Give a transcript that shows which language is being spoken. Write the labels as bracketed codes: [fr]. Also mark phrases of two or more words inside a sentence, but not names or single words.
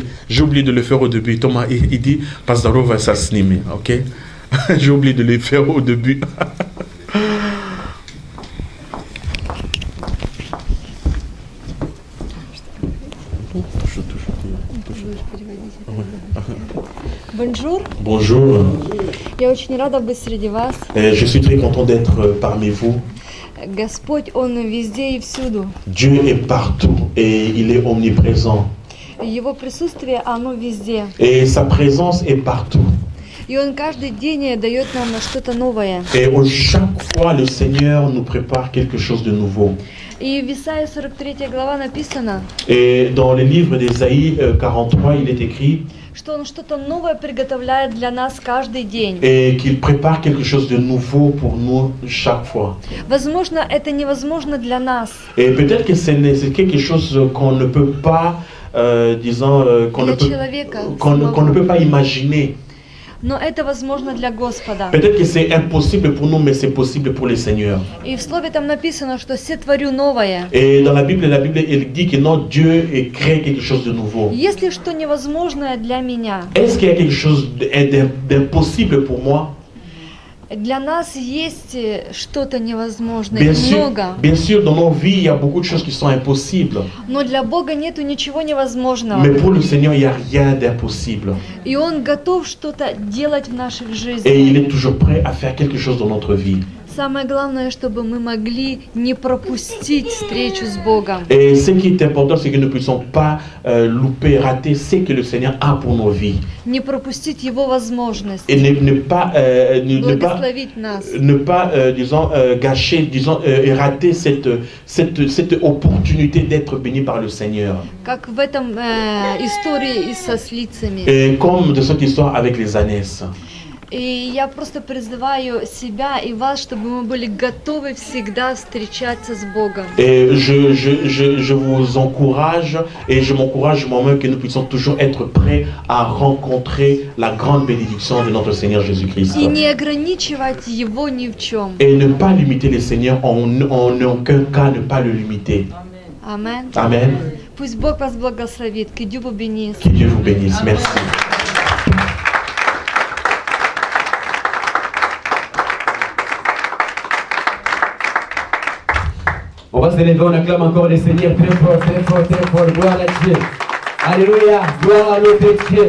[fr] J'ai oublié de le faire au début. Thomas, il dit, Pastor va s'asnimer, ok? J'ai oublié de le faire au début. Bonjour. Bonjour. [ru] Я очень рада быть среди вас. [fr] Je suis très content d'être parmi vous. [ru] Господь, Он везде и всюду. [fr] Dieu est partout et il est omniprésent. [ru] Его присутствие, оно везде. [fr] Et sa présence est partout. [ru] И Он каждый день дает нам что-то новое. [fr] Et chaque fois, le Seigneur nous prépare quelque chose de nouveau. [ru] И в Исаии 43 глава написано, [fr] Et dans le livre d'Ésaïe 43, il est écrit [ru] что Он что-то новое приготовляет для нас каждый день. [fr] et qu'il prépare quelque chose de nouveau pour nous chaque fois. [ru] Возможно, это невозможно для нас. [fr] Et peut-être que c'est quelque chose qu'on ne peut pas, qu'on ne peut pas imaginer. [ru] Но это возможно для Господа. [fr] Peut-être que c'est impossible pour nous, mais c'est possible pour le Seigneur. [ru] И в слове там написано, что сотворю новое. [fr] Et dans la Bible, elle dit que non, Dieu crée quelque chose de nouveau. [ru] Если что невозможное для меня, [fr] Est-ce qu'il y a quelque chose d'impossible pour moi? [ru] Для нас есть что-то невозможное, много. [fr] Bien sûr, dans nos vies, il y a beaucoup de choses qui sont impossibles. [ru] Но для Бога нету ничего невозможного. [fr] Mais pour le Seigneur, il n'y a rien d'impossible. [ru] И Он готов что-то делать в наших [fr] Et il [ru] жизнях. [fr] est toujours prêt à faire quelque chose dans notre vie. [ru] Самое главное, чтобы мы могли не пропустить встречу с Богом. [fr] Et ce qui est important, c'est que nous ne puissions pas louper, rater ce que le Seigneur a pour nos vies. [ru] Не пропустить Его возможность. [fr] Et [ru] Благословить нас. [fr] ne pas disons, gâcher, disons, et rater cette opportunité d'être béni par le Seigneur. [ru] Как в этом истории со слицами. [fr] Et comme de cette histoire avec les ânesses. [ru] И я просто призываю себя и вас, чтобы мы были готовы всегда встречаться с Богом. [fr] Et je vous encourage et je m'encourage moi-même que nous puissions toujours être prêts à rencontrer la grande bénédiction de notre Seigneur Jésus-Christ. [ru] И не ограничивать Его ни в чем. [fr] Et ne pas limiter le Seigneur, en aucun cas ne pas le limiter. Amen. Amen. [ru] Пусть Бог вас благословит. [fr] Que Dieu vous bénisse. Que Dieu vous bénisse. Merci. On va se lever, on acclame encore le Seigneur très fort, très fort, très fort. Gloire à Dieu. Alléluia. Gloire à notre Dieu.